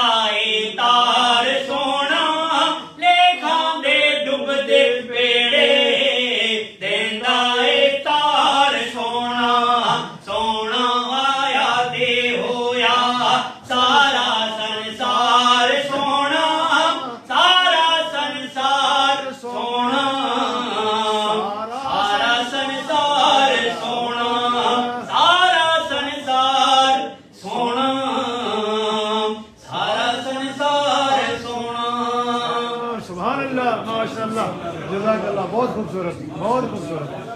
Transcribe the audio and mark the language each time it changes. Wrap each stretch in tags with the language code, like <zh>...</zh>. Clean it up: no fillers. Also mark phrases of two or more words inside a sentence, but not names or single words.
<pa>ਏ ਤਾਰ ਸੋਹਣਾ ਲੇਖਾਂ ਦੇ ਡੁੱਬਦੇ ਬੇੜੇ ਦੇਂਦਾ ਏ ਤਾਰ ਸੋਹਣਾ ਸੋਹਣਾ ਆਇਆ ਤੇ ਹੋਇਆ ਸਾਰਾ ਸੰਸਾਰ ਸੋਹਣਾ ਸਾਰਾ ਸੰਸਾਰ ਸੋਹਣਾ ਸਾਰਾ ਸੰਸਾਰ ਸੋਹਣਾ ਸਾਰਾ ਸੰਸਾਰ ਸੋਹਣਾ ਸਾਰਾ ਸੰਸਾਰ ਸੋਹਣਾ</pa> <ar>سبحان الله ما شاء الله جزاك الله</ar> <hi>बहुत खूबसूरत बहुत खूबसूरत</hi>